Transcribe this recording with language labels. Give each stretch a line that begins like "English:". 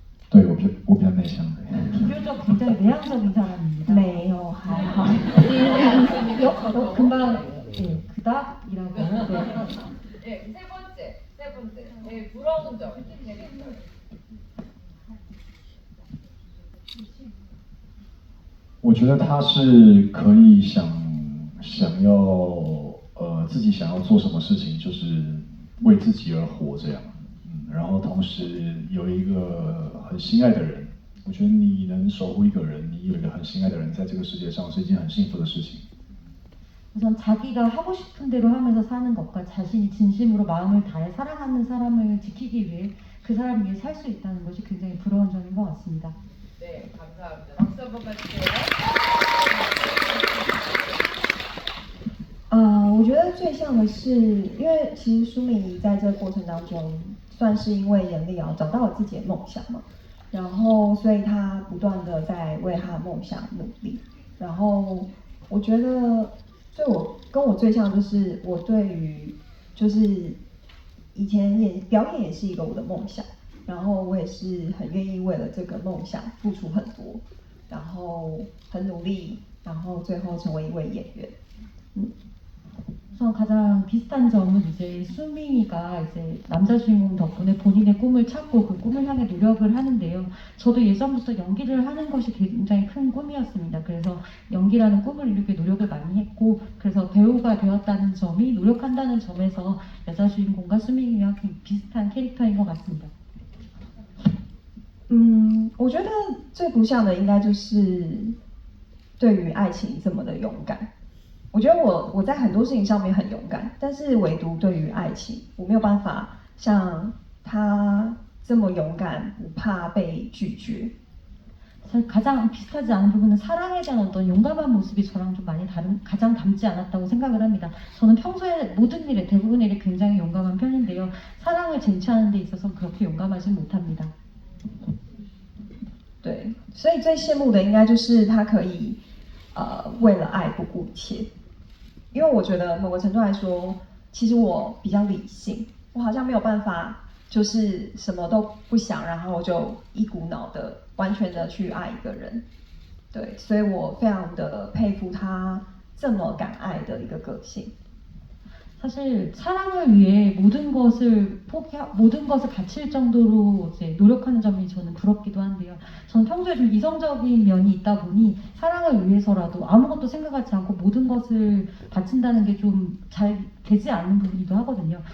Chinese: 对，我比较内向的。
Korean: 비교적 굉장히 내향적인 사람입니다.
Chinese: 没有，还好。
Korean: 금방 예, 그닥이라고. 네, 세 번째 제일 부러운 점 캐릭터.
Chinese: 我觉得他是可以想要自己想要做什么事情，就是为自己而活这样，然后同时有一个很心爱的人，我觉得你能守护一个人，你有一个很心爱的人在这个世界上是一件很幸福的事情。
Korean: 우선 자기가 하고 싶은 대로 하면서 사는 것과 자신이 진심으로 마음을 다해 사랑하는 사람을 지키기 위해 그 사람 위해 살 수 있다는 것이 굉장히 부러운 점인 것 같습니다. 네, 감사합니다. 박수 한번 가주세요.
Chinese: 我觉得最像的是，因为其实舒敏怡在这个过程当中，算是因为严丽瑶找到了自己的梦想嘛，然后所以她不断的在为她的梦想努力，然后我觉得。所以跟我最像就是我对于就是以前表演也是一个我的梦想，然后我也是很愿意为了这个梦想付出很多，然后很努力，然后最后成为一位演员。
Korean: 우선 가장 비슷한 점은 이제 수민이가 이제 남자 주인공 덕분에 본인의 꿈을 찾고 그 꿈을 향해 노력을 하는데요. 저도 예전부터 연기를 하는 것이 굉장히 큰 꿈이었습니다. 그래서 연기라는 꿈을 이루기 노력을 많이 했고, 그래서 배우가 되었다는 점이 노력한다는 점에서 여자 주인공과 수민이와 비슷한 캐릭터인 것 같습니다.
Chinese: 我觉得最不像的应该就是对于爱情这么的勇敢。我觉得我在很多事情上面很勇敢，但是唯独对于爱情，我没有办法像他这么勇敢，不怕被拒绝。
Korean: 가장 비슷하지 않은 부분은 사랑에 대한 어떤 용감한 모습이 저랑 좀 많이 가장 닮지 않았다고 생각을 합니다. 저는 평소에 모든 일에 대부분의 일에 굉장히 용감한 편인데요. 사랑을 쟁취하는 데 있어서 그렇게 용감하진 못합니다.
Chinese: 对，所以最羡慕的应该就是他可以为了爱不顾一切。因为我觉得某个程度来说，其实我比较理性，我好像没有办法，就是什么都不想，然后就一股脑的、完全的去爱一个人。对，所以我非常的佩服他这么敢爱的一个个性。
Korean: 사실 사랑을 위해 모든 것을 모든 것을 바칠 정도로 이제 노력하는 점이 저는 부럽기도 한데요. 저는 평소에 좀 이성적인 면이 있다 보니 사랑을 위해서라도 아무것도 생각하지 않고 모든 것을 바친다는 게 좀 잘 되지 않는 부분이기도 하거든요.